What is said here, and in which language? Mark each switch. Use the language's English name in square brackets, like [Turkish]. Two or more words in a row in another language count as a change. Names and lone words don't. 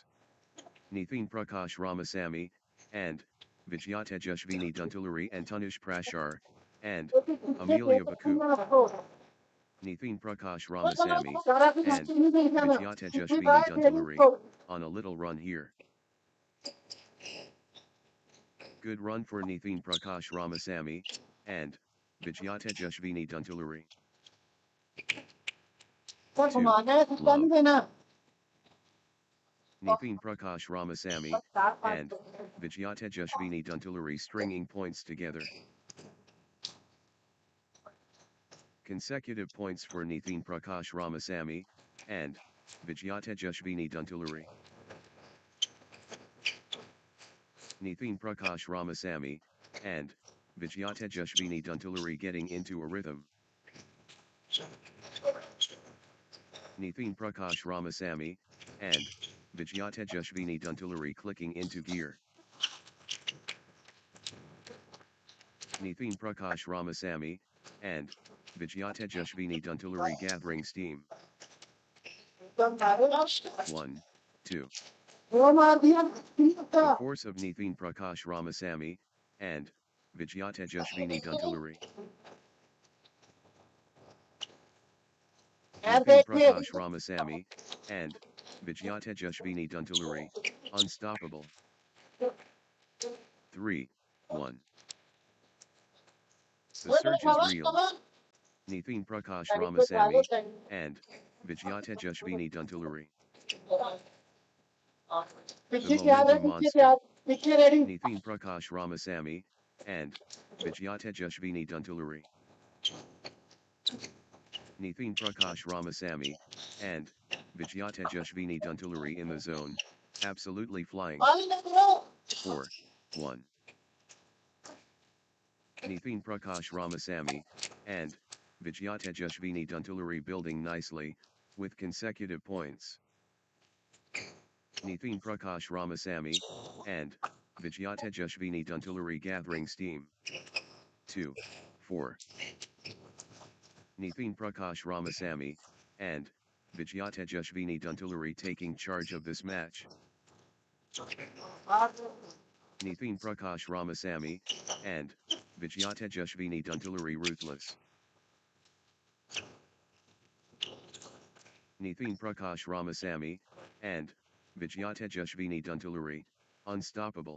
[English] Nithin Prakash Ramasamy, and Vijayata Jashvini Duntuluri and Tanush Prashar, and Amelia Baku. Nithin Prakash Ramasamy, and Vijayata Jashvini Duntuluri, on a little run here. Good run for Nithin Prakash Ramasamy, and Vijayata Jashvini Duntuluri. 2. Love. Nithin Prakash Ramasamy, and Vijayata Jashvini Duntuluri stringing points together. Consecutive points for Nithin Prakash Ramasamy, and Vijayata Jashvini Duntuluri. Nithin Prakash Ramasamy, and Vijayata Jashvini Duntuluri getting into a rhythm. Nithin Prakash Ramasamy, and Vijayata Jashvini Duntuluri clicking into gear. Nithin Prakash Ramasamy, and Vijayata Jashvini Duntuluri gathering steam. 1, 2. The force of Nithin Prakash Ramasamy, and Vijayata Jashvini Duntuluri. Nithin Prakash Ramasamy, and Vijayata Jashvini Duntuluri, unstoppable. 3, 1. The surge is real. Nithin Prakash Ramasamy, and Vijayata Jashvini Duntuluri. The momentum monster. Nithin Prakash Ramasamy, and Vijayata Jashvini Duntuluri. Nithin Prakash Ramasamy, and Vijayata Jashvini Duntuluri in the zone, absolutely flying. 4, 1. Nithin Prakash Ramasamy, and Vijayata Jashvini Duntuluri building nicely, with consecutive points. Nithin Prakash Ramasamy, and Vijayata Jashvini Duntuluri gathering steam. 2, 4. Nithin Prakash Ramasamy, and Vijayata Jashvini Duntuluri taking charge of this match. Nithin Prakash Ramasamy, and Vijayata Jashvini Duntuluri ruthless. Nithin Prakash Ramasamy, and Vijayata Jashvini Duntuluri, unstoppable.